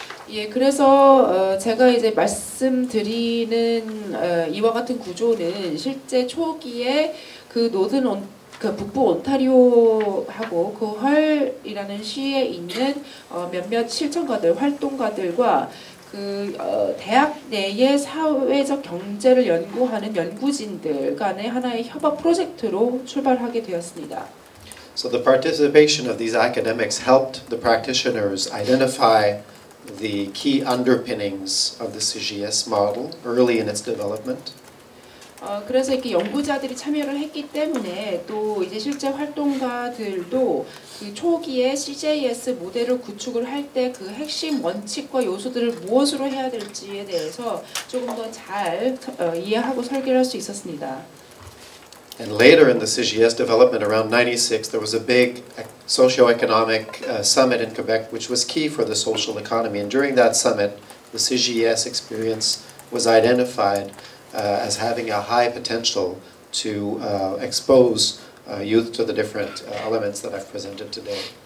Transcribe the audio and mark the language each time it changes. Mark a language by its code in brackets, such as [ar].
[ko] 예, 그래서 제가 이제 말씀드리는 이와 같은 구조는 실제 초기에 그 그 북부 온타리오하고 그 헐이라는 시에 있는 몇몇 실천가들, 활동가들과 그 대학 내의 사회적 경제를 연구하는 연구진들 간의 하나의 협업 프로젝트로 출발하게 되었습니다. [en] So the participation of these academics helped the practitioners identify the key underpinnings of the CGS model early in its development. [ko] 그래서 이렇게 연구자들이 참여를 했기 때문에 또 이제 실제 활동가들도 그 초기에 CJS 모델을 구축을 할 때 그 핵심 원칙과 요소들을 무엇으로 해야 될지에 대해서 조금 더 잘 이해하고 설계를 할 수 있었습니다. [en] And later in the CGS development, around 96, there was a big socio-economic summit in Quebec, which was key for the social economy. And during that summit, the CGS experience was identified as having a high potential to expose youth to the different elements that I've presented today.